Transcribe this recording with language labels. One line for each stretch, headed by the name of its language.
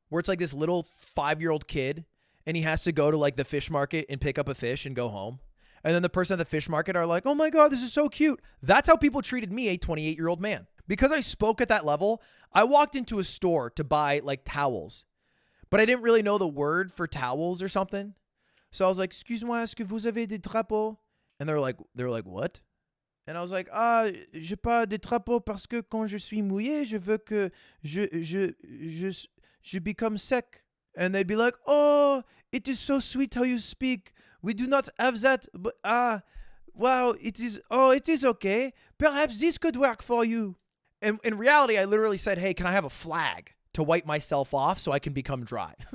English: Where it's like this little 5-year-old kid and he has to go to like the fish market and pick up a fish and go home. And then the person at the fish market are like, oh my God, this is so cute. That's how people treated me, a 28-year-old man. Because I spoke at that level, I walked into a store to buy like towels, but I didn't really know the word for towels or something. So I was like,
French: excuse-moi, est-ce que vous avez des drapeaux?
English: And they're like, what? And I was like,
French: j'ai pas de drapeaux parce que quand je suis mouillé, je veux que je
English: become
French: sec.
English: And they'd be like, oh, it is so sweet how you speak. We do not have that, but wow, it is okay. Perhaps this could work for you. And in reality, I literally said, hey, can I have a flag to wipe myself off so I can become dry?